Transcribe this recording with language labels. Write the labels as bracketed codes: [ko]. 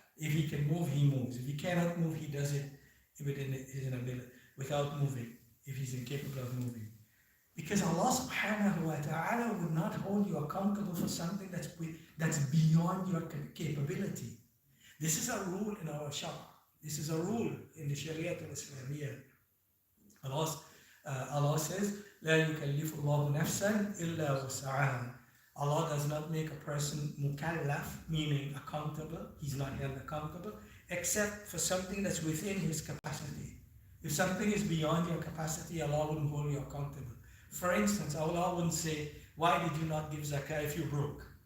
[en] If he can move, he moves. If he cannot move, he does it within his ability, without moving. If he's incapable of moving, because Allah subhanahu wa ta'ala would not hold you accountable for something that's beyond your capability. This is a rule in our Shara. This is a rule in the Sharia al-Islamiyya. [ar] Allah says, لا يكلف الله نفسا إلا وسعها. [en] Allah does not make a person mukallaf, meaning accountable. He's not held accountable, except for something that's within his capacity. If something is beyond your capacity, Allah wouldn't hold you accountable. For instance, Allah wouldn't say, why did you not give zakah if you broke?